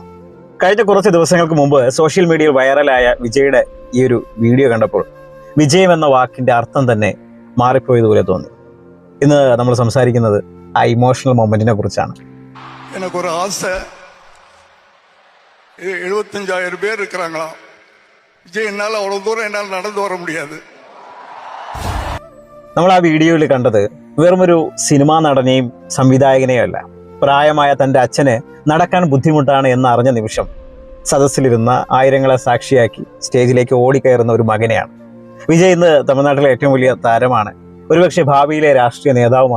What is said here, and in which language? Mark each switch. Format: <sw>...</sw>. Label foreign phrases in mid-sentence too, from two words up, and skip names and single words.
<ml>കഴിഞ്ഞ കുറച്ച് ദിവസങ്ങൾക്ക് മുമ്പ്</ml> <en>social media</en> <ml>വൈറലായ വിജയുടെ ഈ ഒരു വീഡിയോ കണ്ടപ്പോൾ വിജയം എന്ന വാക്കിന്റെ അർത്ഥം തന്നെ മാറിപ്പോയതുപോലെ തോന്നി. ഇന്ന് നമ്മൾ സംസാരിക്കുന്നത് ആ</ml> <en>emotional moment</en> <ml>കുറിച്ചാണ്. എനിക്കൊരു ആശ,</ml> <ta>75,000 பேர் இருக்கிறாங்களா விஜய், என்னால் அவ்வளோ தூரம் என்னால் நடந்து வர முடியாது.</ta> <ml>നമ്മൾ ആ വീഡിയോയിൽ കണ്ടത് വെറുമൊരു സിനിമാ നടനെയും സംവിധായകനെയും അല്ല, പ്രായമായ തൻ്റെ അച്ഛന് നടക്കാൻ ബുദ്ധിമുട്ടാണ് എന്നറിഞ്ഞ നിമിഷം സദസ്സിലിരുന്ന ആയിരങ്ങളെ സാക്ഷിയാക്കി സ്റ്റേജിലേക്ക് ഓടിക്കയറുന്ന ഒരു മകനെയാണ്. വിജയ് ഇന്ന് തമിഴ്നാട്ടിലെ ഏറ്റവും വലിയ താരമാണ്, ഒരുപക്ഷെ ഭാവിയിലെ രാഷ്ട്രീയ നേതാവുമാണ്.</ml>